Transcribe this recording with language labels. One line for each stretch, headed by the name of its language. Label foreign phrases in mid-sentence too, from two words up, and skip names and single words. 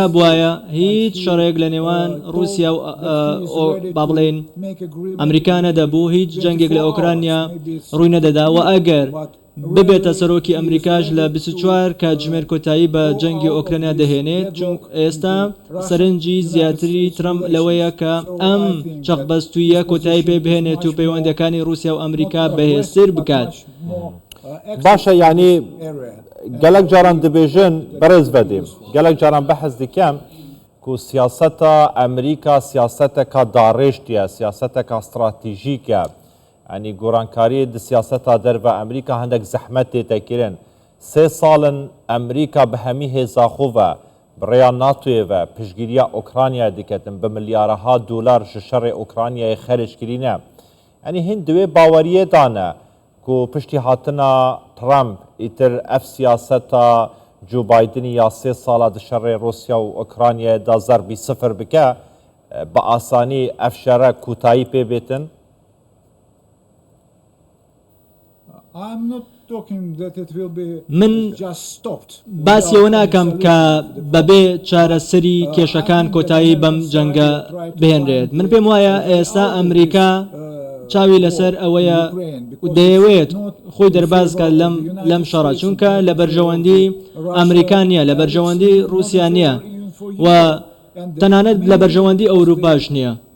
Central Kurdish: بواە هیچ شەڕێک لە نێوان رووسیا و با بڵێن ئەمریکا نەدەبوو هیچ جەنگێک لە ئۆکرانیا ڕووی نەدەدا و ئەگەر ببێتە سەرۆکی ئەمریکاش لە 24 کاتژمێر کۆتایی بە جەنگی ئۆکرانیا دەهێنێت چون ئێستا سەرنجی زیاتری ترەمپ لەوەیە کە ئەم چەقبەستویە کۆتایی پێ بهێنێت و پەیوەندەکانی رووسیا و ئەمریکا بەهێزتر بکات. باشە یعنی
Kurdish: gelek caran dibêjin berez vedêm gelek caran behez dikem ku siyaseta Emerîka siyaseteka darêştiye siyaseteka stratejîk e yanî gorankariyê di siyaseta derve Emerîka hindek zehmet tê tekirin 3 salin Emerîka bi hemî hêza xwe ve bi rêya NATOyê ve piştgiriya Ukraynayê diketin bi milyaraha dolar ji şerê Ukraynayê xerec kirîne yanî hin di wê baweriyê dane ku piştî hatina Trump îtir ev siyaseta Joe Bidenî ya 3 sala di şerê Rusya û Ukraynayê da zerbî sıfır bike bi asanî ev şere kûtayî pê bêtin.
Central Kurdish: من باسیەوە ناکەم کە بەبێ چارەسەری کێشەکان کۆتایی بەم جەنگە بهێنرێت. من پێم وایە ئێستا ئەمریکا چاوی لەسەر ئەوەیە دەیەوێت خۆی دەربازکە لەم شەڕە چونکە لە بەرژەوەندی ئەمریکا نییە لە بەرژەوەندی رووسیا نییە و تەنانەت لە بەرژەوەندی ئەوروپاش نییە.